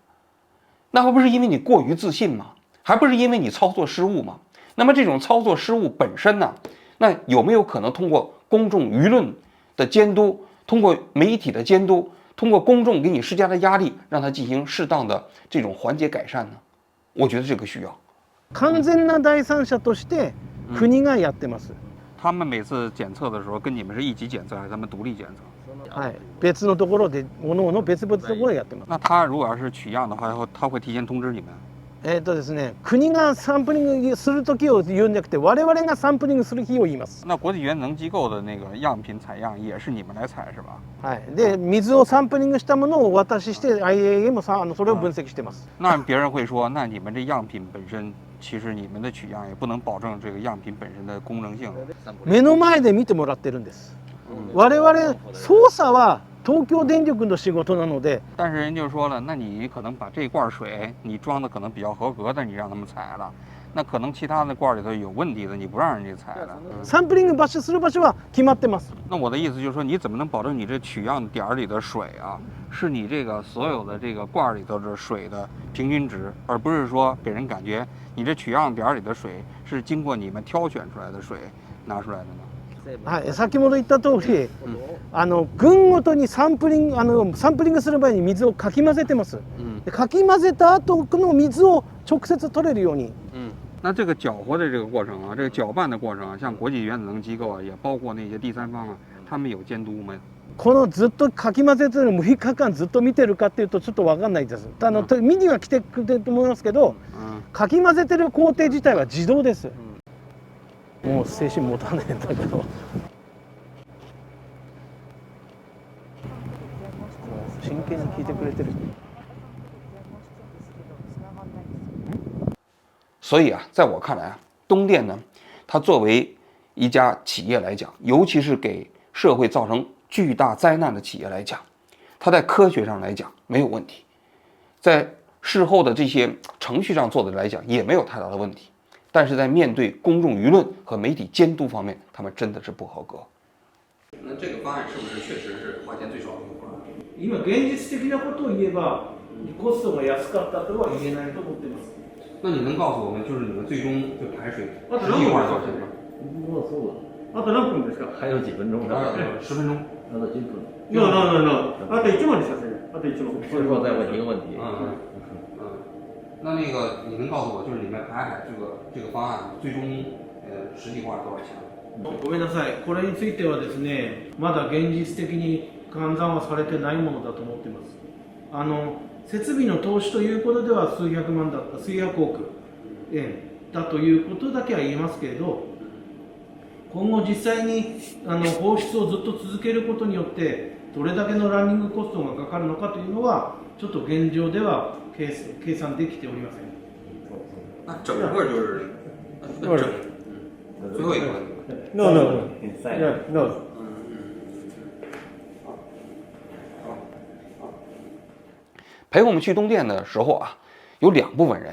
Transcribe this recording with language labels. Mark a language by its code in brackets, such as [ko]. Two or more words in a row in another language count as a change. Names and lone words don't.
[zh] 那还不是因为你过于自信吗？还不是因为你操作失误吗？那么这种操作失误本身呢，那有没有可能通过公众舆论的监督，通过媒体的监督，通过公众给你施加的压力，让它进行适当的这种缓解改善呢？我觉得这个需要。 [ja] 完全な第三者として国がやってます。 [zh] 他们每次检测的时候，跟你们是一起检测，还是他们独立检测？ [ja] はい、別のところで各々別々のところでやってます。 [zh] 那他如果要是取样的话，他会提前通知你们？ [ja] ですね、国がサンプリングする時を言うんじゃなくて、我々がサンプリングする日を言います。 [zh] 那国际原子能机构的那个样品采样也是你们来采是吧？ [ja] はい。で、水をサンプリングしたものをお渡しして、IAEA もそれを分析してます。 [zh] 那别人会说，那你们这样品本身，其实你们的取样也不能保证这个样品本身的公正性。 [ja] 目の前で見てもらってるんです。我々操作は東京電力の仕事なので。 [zh] 但是人就说了，那你可能把这罐水你装的可能比较合格的，你让他们采了。那可能其他的罐里头有问题的，你不让人家采了。 [ja] サンプリングする場所は決まってます。 [zh] 那我的意思就是说，你怎么能保证你这取样点里的水啊，是你这个所有的这个罐里头的水的平均值，而不是说给人感觉你这取样点里的水是经过你们挑选出来的水拿出来的呢？ [ja] はい、先ほど言った通り、群ごとにサンプリングする前に水をかき混ぜてます。でかき混ぜた後の水を直接取れるように。 [zh] 那这个搅和的这个过程啊，这个搅拌的过程啊，像国际原子能机构啊，也包括那些第三方啊，他们有监督吗？ [ja] このずっとかき混ぜてるのを6日間ずっと見てるかっていうとちょっと分かんないです。見には来てくれてると思いますけど、かき混ぜてる工程自体は自動です。もう精神持たねえんだけど。真剣に聞いてくれてる。 [zh] 所以啊，在我看来啊，东电呢，它作为一家企业来讲，尤其是给社会造成巨大灾难的企业来讲，它在科学上来讲没有问题，在事后的这些程序上做的来讲也没有太大的问题。但是在面对公众舆论和媒体监督方面，他们真的是不合格。那这个方案是不是确实是花钱最少的一个方案？ [ja] 今現実的なことを言えば、コストが安かったとは言えないと思ってます。 [zh] 那你能告诉我们，就是你们最终这排水实际花了多少钱吗？ [ja] もうそうだ。あと何分ですか？ [zh] 还有几分钟呢？ 10分钟。那都10 分。 [ja] あと1問ですよ、あと1問。 [zh] 所以说再问一个问题。那个你能告诉我，就是你们排海这个方案最终实际花了多少钱？ [ja] ごめんなさい。これについてはですね、まだ現実的に換算はされてないものだと思っています。設備の投資ということでは数百億円だということだけは言えますけれど、今後実際に放出をずっと続けることによってどれだけのランニングコストがかかるのかというのはちょっと現状では計算できておりません。 [zh] 那整个就是最后一个问题。 No。陪我们去东电的时候啊，有2部分人。